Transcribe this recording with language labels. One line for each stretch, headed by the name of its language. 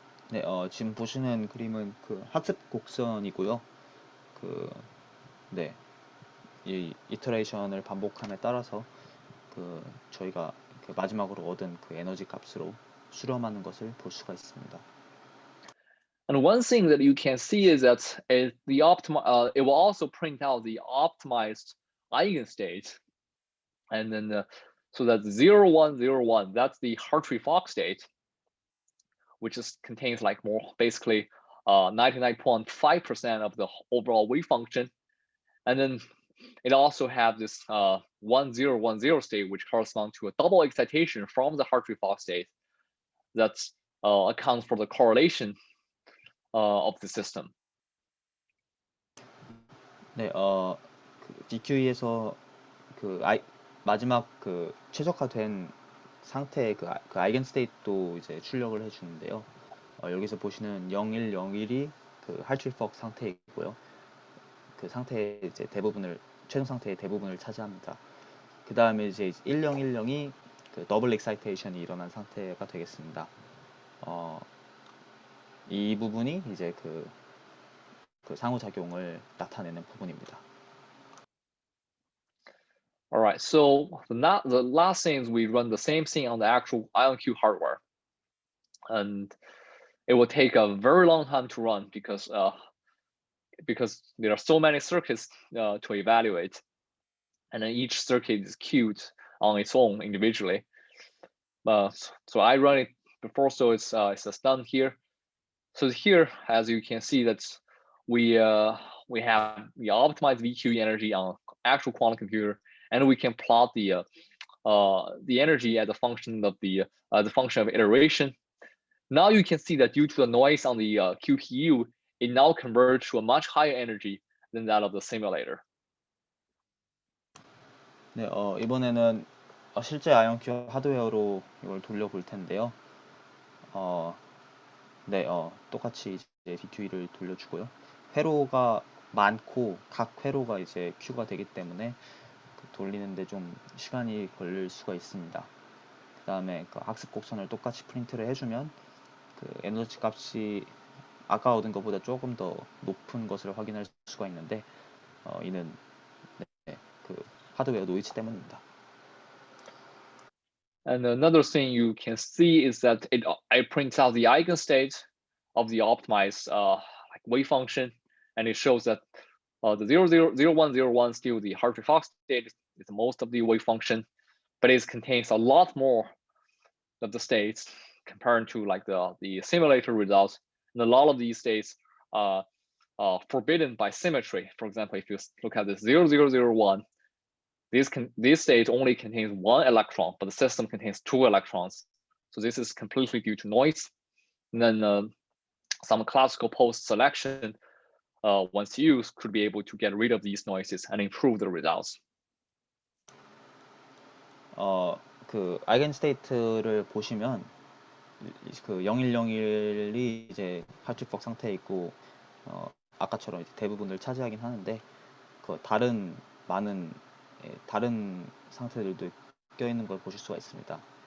Korean: 네, 지금 보시는 그림은 그 학습 곡선이고요. 네, 이 이터레이션을 반복함에 따라서 그 저희가 그 마지막으로 얻은 그 에너지 값으로 수렴하는 것을 볼 수가 있습니다.
English: And one thing that you can see is that it will also print out the optimized eigenstate, and then so that's 0, 1, 0, 1. That's the Hartree-Fock state, which contains like more basically 99.5% of the overall wave function, and then it also has this 1, 0, 1, 0 state, which corresponds to a double excitation from the Hartree-Fock state that accounts for the correlation of the system.
Korean: 네, 그 VQE에서 그 마지막 그 최적화된 상태의 그 아이겐 스테이트도 이제 출력을 해주는데요. 여기서 보시는 0101이 그 할트리-팍 상태이고요. 그 상태의 이제 최종 상태의 대부분을 차지합니다. 그 다음에 이제 1010이 그 더블 엑사이테이션이 일어난 상태가 되겠습니다. 이 부분이 이제 그 상호작용을 나타내는 부분입니다.
English: All right, so the last thing is we run the same thing on the actual IonQ hardware, and it will take a very long time to run because because there are so many circuits to evaluate, and then each circuit is queued on its own individually. So I run it before, so it's just done here. So here, as you can see, that we have the optimized VQE energy on actual quantum computer, and we can plot the energy as a function of the function of iteration. Now you can see that due to the noise on the QPU, it now converts to a much higher energy than that of the simulator.
Korean: 네, 이번에는 실제 아이언큐 하드웨어로 이걸 돌려볼 텐데요. 네, 똑같이 이제 VQE를 돌려주고요. 회로가 많고 각 회로가 이제 Q가 되기 때문에 돌리는데 좀 시간이 걸릴 수가 있습니다. 그 다음에 그 학습 곡선을 똑같이 프린트를 해주면 그 에너지 값이 아까 얻은 것보다 조금 더 높은 것을 확인할 수가 있는데 이는 그 하드웨어 노이즈 때문입니다.
English: And another thing you can see is that it prints out the eigenstate of the optimized like wave function, and it shows that the 0, 0, 0, 1, 0, 1 still the Hartree-Fock state is most of the wave function, but it contains a lot more of the states compared to like the simulator results. And a lot of these states are forbidden by symmetry. For example, if you look at this 0, 0, 0, 1, this state only contains one electron, but the system contains two electrons. So this is completely due to noise. And then some classical post selection, once used, could be able to get rid of these noises and improve the results.
Korean: 그 아이겐스테이트를 보시면 그 0101이 이제 하트리폭 상태에 있고 아까처럼 이제 대부분을 차지하긴 하는데 그 다른 많은 다른 상태들도 껴있는 걸 보실 수가 있습니다.